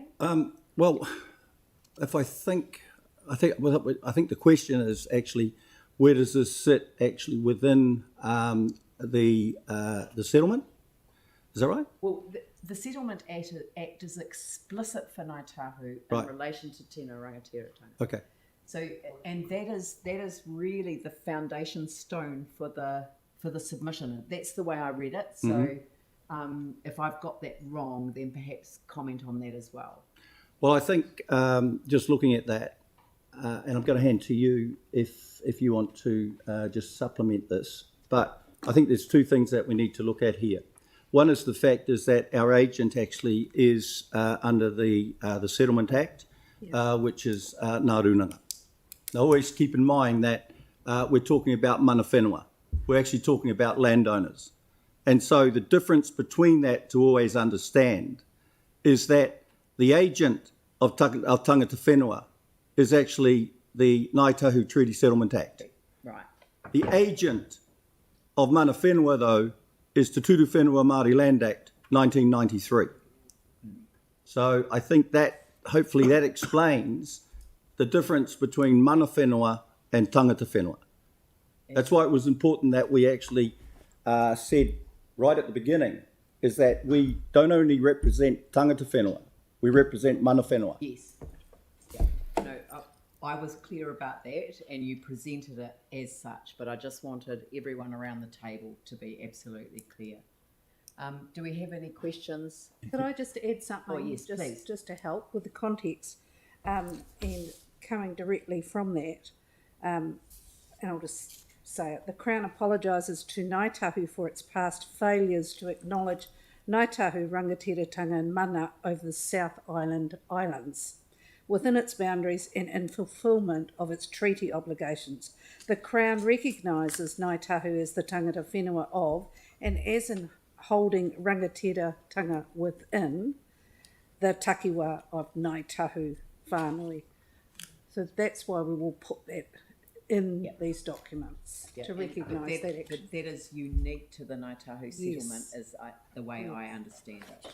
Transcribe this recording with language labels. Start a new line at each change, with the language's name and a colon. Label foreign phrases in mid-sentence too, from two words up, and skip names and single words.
English: Well, I think the question is actually, where does this sit actually within the settlement? Is that right? Well, the Settlement Act is explicit for Ngāi Tahu in relation to
Māori: tino rangatiratanga.
English: Okay. So, and that is really the foundation stone for the submission. That's the way I read it. So, if I've got that wrong, then perhaps comment on that as well. Well, I think just looking at that, and I'm going to hand to you if you want to just supplement this. But I think there's 2 things that we need to look at here. One is the fact is that our agent actually is under the Settlement Act, which is Ngā Runanga. Now, always keep in mind that we're talking about
Māori: mana whenua.
English: We're actually talking about landowners. And so the difference between that to always understand is that the agent of
Māori: tangata whenua
English: is actually the Ngāi Tahu Treaty Settlement Act. Right. The agent of
Māori: mana whenua,
English: though, is Te Turu Whenua Māori Land Act 1993. So I think that, hopefully that explains the difference between
Māori: mana whenua
English: and
Māori: tangata whenua.
English: That's why it was important that we actually said right at the beginning is that we don't only represent
Māori: tangata whenua,
English: we represent
Māori: mana whenua.
English: Yes. Yeah. No, I was clear about that, and you presented it as such, but I just wanted everyone around the table to be absolutely clear. Do we have any questions? Could I just add something? Oh, yes, please. Just to help with the context, and coming directly from that, and I'll just say it. The Crown apologises to Ngāi Tahu for its past failures to acknowledge Ngāi Tahu rangatiratanga and mana over the South Island Islands within its boundaries and in fulfilment of its treaty obligations. The Crown recognises Ngāi Tahu as the
Māori: tangata whenua
English: of, and as in holding rangatiratanga within, the takiwa of Ngāi Tahu whānui. So that's why we will put that in these documents to recognise that action. That is unique to the Ngāi Tahu settlement, is the way I understand it.